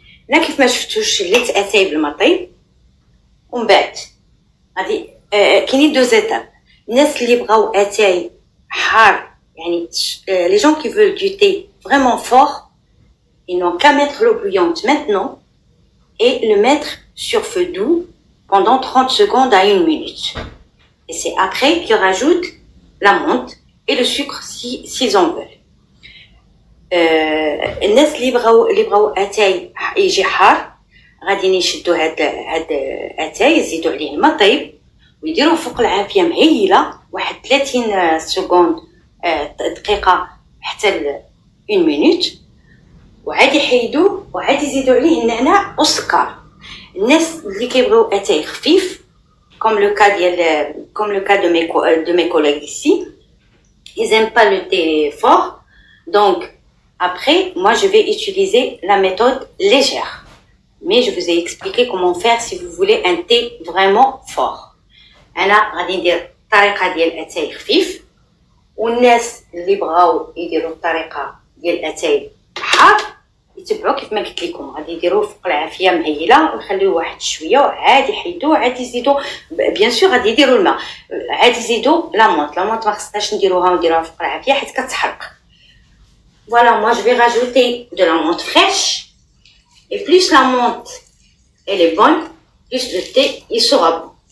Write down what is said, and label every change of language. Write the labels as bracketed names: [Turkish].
[Arabic] هنا كيف ما شفتوش شليت اتاي بالما طيب، ومن بعد غادي كاينين 2 étapes. الناس اللي بغاو اتاي حار يعني [French] les gens qui veulent du thé vraiment fort, ils n'ont qu'à mettre l'eau bouillante maintenant et le mettre sur feu doux pendant 30 secondes à 1 minute. Et c'est après qu'ils rajoutent la menthe et le sucre s'ils en veulent. [Arabic] الناس اللي بغاو اتاي يجي حار غادي يشدوا هاد اتاي يزيدوا عليه الماء طيب ويديروه فوق العافيه مهيله واحد 30 سكوند دقيقه حتى 1 مينوت، وعاد يحيدوه وعاد يزيدوا عليه النعناع والسكر. الناس اللي كيبغيو اتاي خفيف [French] comme le cas de mes collègues ici, ils aiment pas le thé fort. Donc après, moi je vais utiliser la méthode légère. mais je vous ai expliqué comment faire si vous voulez un thé vraiment fort. [Arabic] أنا غادي ندير الطريقة ديال أتاي خفيف، والناس اللي بغاو يديروا الطريقة ديال الأتاي حار يتبعوا كيف ما قلت لكم. غادي يديروه فوق العافية مهيلة ويخليوه واحد شوية وعادي يحيدوه، عادي يزيدوا بيان سور غادي يديروا الماء، عادي يزيدوا لامونط ما خصناش نديروها فوق العافية حيت كتحرق. [French] Voilà, moi je vais rajouter de la menthe fraîche. Et plus la menthe elle est bonne, plus le thé il sera bon.